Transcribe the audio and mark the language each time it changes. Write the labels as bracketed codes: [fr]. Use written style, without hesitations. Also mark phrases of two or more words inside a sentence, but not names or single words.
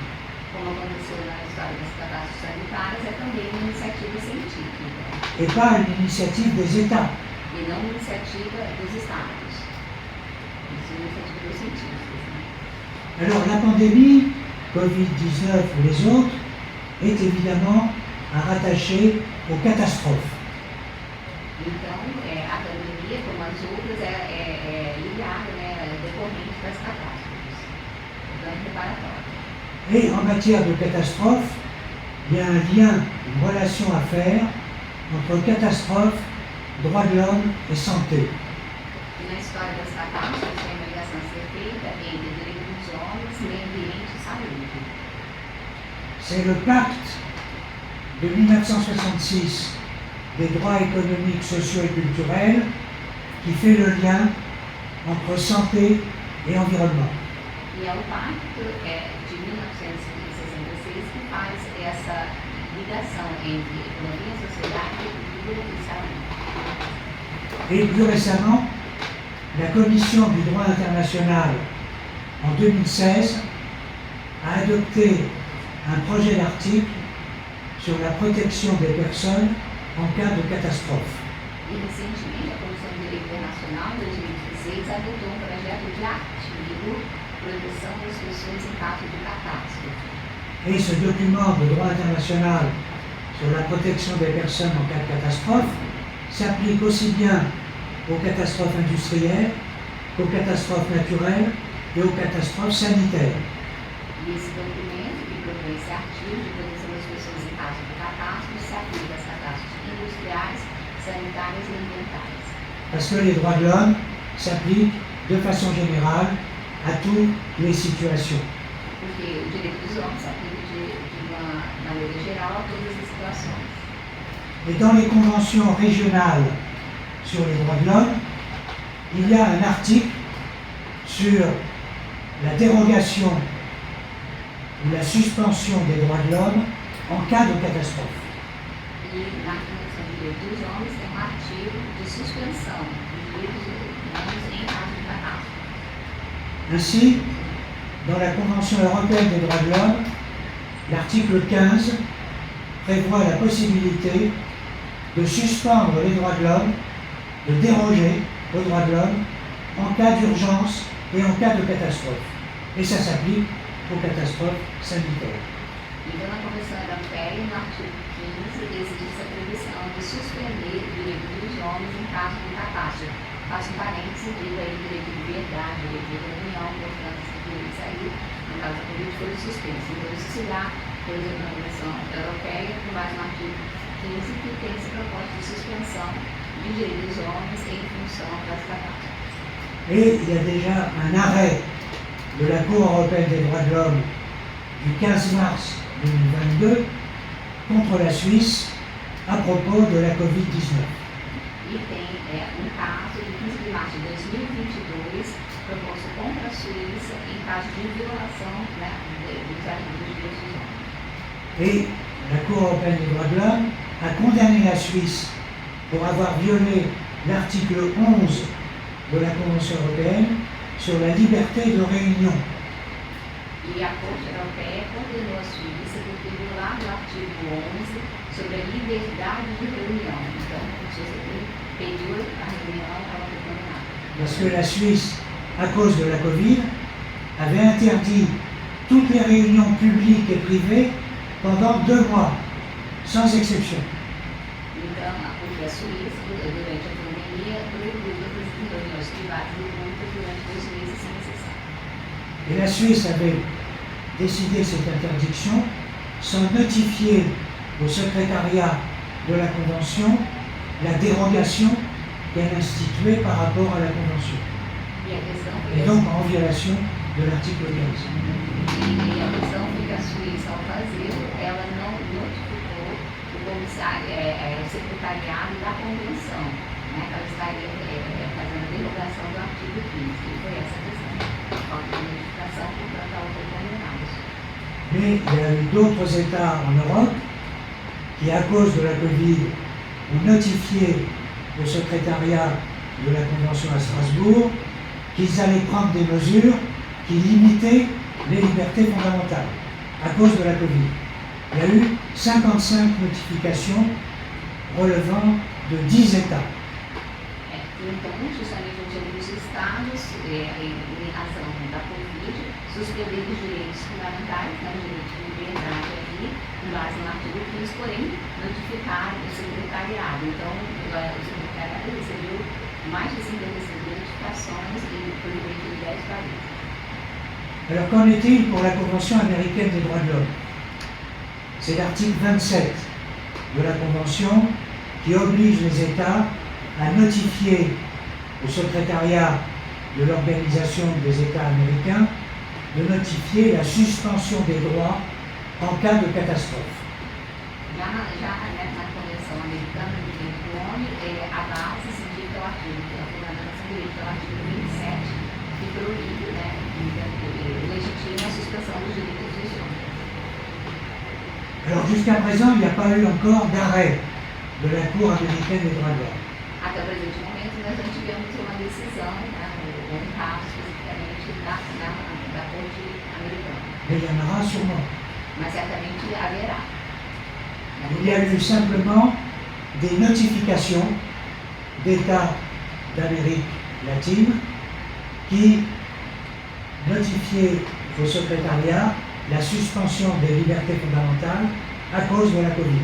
[pt] como aconteceu na história das catástrofes sanitárias, é também uma iniciativa científica, [fr] Et pas une initiative des États. [pt] e não uma iniciativa dos estados. Isso é uma iniciativa dos cientistas. Né? [fr] Alors la pandémie, Covid-19 ou les autres, est évidemment à rattacher aux catastrophes. [pt] Então, a pandemia, como as outras, é ligada, né, decorrente das catástrofes, dano preparatório. [fr] Et en matière de catastrophe, il y a un lien, une relation à faire entre catastrophe, droits de l'homme et santé. [pt] E na história das catástrofes tem uma ligação a ser feita entre direitos dos homens, meio ambiente e saúde. [fr] C'est le pacte de 1966 des droits économiques, sociaux et culturels qui fait le lien entre santé et environnement. [pt] E é o pacto de 1966 que faz essa ligação entre economia, sociedade, cultura e saúde. [fr] Et plus récemment, la Commission du droit international, en 2016, a adopté un projet d'article sur la protection des personnes en cas de catastrophe. [pt] E recentemente a Comissão de Direito Internacional, em 2016, adotou um projeto de artigo proteção das pessoas em caso de catástrofe. [fr] Et ce document de droit international sur la protection des personnes en cas de catastrophe s'applique aussi bien aux catastrophes industrielles qu'aux catastrophes naturelles et aux catastrophes sanitaires. [pt] E esse documento, que propõe esse artigo de proteção das pessoas em caso de catástrofe, se aplica às catástrofes industriais, sanitárias e ambientais. [fr] Parce que les droits de l'homme s'appliquent de façon générale à toutes les situations. [pt] Porque o direito dos homens se aplica de uma maneira geral a todas as situações. [fr] Et dans les conventions régionales sur les droits de l'homme, il y a un article sur la dérogation ou la suspension des droits de l'homme en cas de catastrophe. [pt] E na Convenção de Direitos dos Homens tem um artigo de suspensão dos direitos humanos em caso de catástrofe. [fr] Ainsi, dans la Convention européenne des droits de l'homme, l'article 15 prévoit la possibilité de suspendre les droits de l'homme, de déroger aux droits de l'homme en cas d'urgence et en cas de catastrophe. Et ça s'applique aux catastrophes sanitaires. [pt] Então, na Convenção Europeia, no artigo 15, existe a previsão de suspender o direito dos homens em caso de catástrofe. Faço um parênteses, digo aí direito de liberdade, direito de reunião, portanto, esses direitos aí, no caso da Covid, foram suspensos. Então, isso se dá, por exemplo, na Convenção Europeia, com base no artigo 15, que tem essa proposta de suspensão de direitos dos homens em função das catástrofes. [fr] Et il y a déjà un arrêt de la Cour européenne des droits de l'homme du 15 mars 2022 contre la Suisse à propos de la Covid-19. [pt] E tem um caso de 15 de março de 2022 proposto contra a Suíça em caso de violação, né, dos artigos dos direitos dos homens. [fr] Et la Cour européenne des droits de l'homme a condamné la Suisse pour avoir violé l'article 11 de la Convention européenne sur la liberté de réunion. [pt] E a Corte Europeia condenou a Suíça por ter violado o artigo 11 sobre a liberdade de reunião. Então, a Suíça pediu a reunião, ela foi condenada. [fr] Parce que la Suisse, à cause de la Covid, avait interdit toutes les réunions publiques et privées pendant 2 mois, sans exception. [pt] Então, porque a Suíça, durante a pandemia, proibiu todas as reuniões privadas e públicas durante 2 meses sem exceção. [fr] Et la Suisse avait décidé cette interdiction sans notifier au secrétariat de la Convention la dérogation qu'elle instituait par rapport à la Convention. [pt] E a questão foi [fr] Et donc en violation de l'article 15. [pt] E a questão foi que a Suíça, ao fazê-lo, ela não notificou o comissário, o secretariado da convenção, né, que ela estaria fazendo a derrogação do artigo 15, que foi essa questão. Falta de notificação, portanto, ela foi condenada. [fr] Mais il y a eu d'autres États en Europe qui, à cause de la Covid, ont notifié au secrétariat de la Convention à Strasbourg qu'ils allaient prendre des mesures qui limitaient les libertés fondamentales à cause de la Covid. Il y a eu 55 notifications relevant de 10 États. [pt] Então, justamente os direitos dos Estados, em razão da Covid, suspender os direitos fundamentais, né, o direito de liberdade aqui, com base no artigo 15, porém, notificar o secretariado. Então, o secretariado recebeu mais de 55 notificações e foi direito de 10 países. [fr] Alors qu'en est-il pour la Convention américaine des droits de l'homme? C'est l'article 27 de la Convention qui oblige les États à notifier au secrétariat de l'Organisation des États américains de notifier la suspension des droits en cas de catastrophe. [pt] Já na Convenção Americana do Direito do Homem, a base se indica o artigo, a fundamentação do direito é o artigo 27, que proíbe, né, legitima a suspensão dos direitos dos homens. [fr] Alors jusqu'à présent, il n'y a pas eu encore d'arrêt de la Cour américaine des droits de l'homme. [pt] Até o presente momento, nós não tivemos uma decisão, né, da corte americana. [fr] mais il y en aura sûrement. [pt] Mas certamente haverá. [fr] Il y a eu simplement des notifications d'États d'Amérique latine qui notifiaient au secrétariat la suspension des libertés fondamentales à cause de la Covid.